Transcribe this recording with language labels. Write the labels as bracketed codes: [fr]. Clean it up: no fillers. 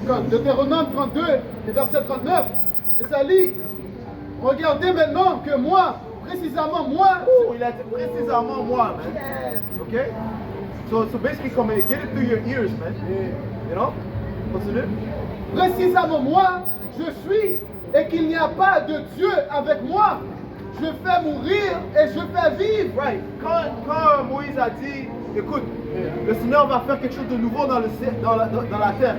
[fr] Deutéronome 32 et verset 39, et ça lit, regardez maintenant que moi, précisément moi, Il a dit précisément moi, man. Ok? [en] So basically, come and get it through your ears, man. You know? Continue. [fr] précisément moi, je suis, et qu'il n'y a pas de Dieu avec moi. Je fais mourir et je fais vivre. [en] Right. [fr] Quand Moïse a dit, écoute, le Seigneur va faire quelque chose de nouveau dans la terre.